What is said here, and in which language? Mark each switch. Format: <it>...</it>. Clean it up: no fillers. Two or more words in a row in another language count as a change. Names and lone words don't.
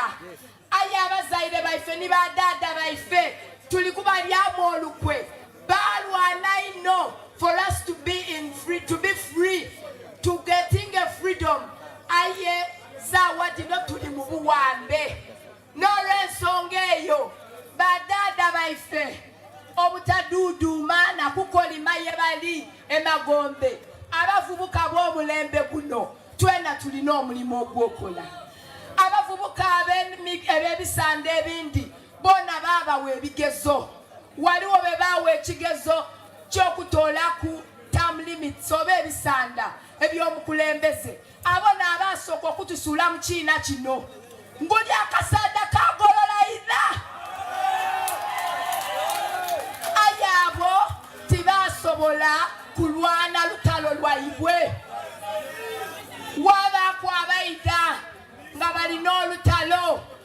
<xog>Aye abazaire baife ni badada baife tuli kubalyamu olukwe balwana ino</xog> <en>for us to be free, to getting a freedom.</en> <xog>Aye zawadi no tuli mu buwambe n'olw'ensonga eyo badada baife obutaduduuma na kukolima ye bali emagombe abavubuka b'omulembe guno twena tulina omulimu ogw'okola. abavubuka ab'ebisande ebindi bona baabawa ebigezo waliwo be baawa ekigezo ky'okutoola ku</xog> <en>term limits</en> <xog>oba ebisanda eby'omukulembeze abona abaasooka okutusuula mu kiina kino nguli akasanda kagolola ina ayabo tibasobola kulwana lutalo lwaibwe wabaako abaida nga balina olutalo</xog>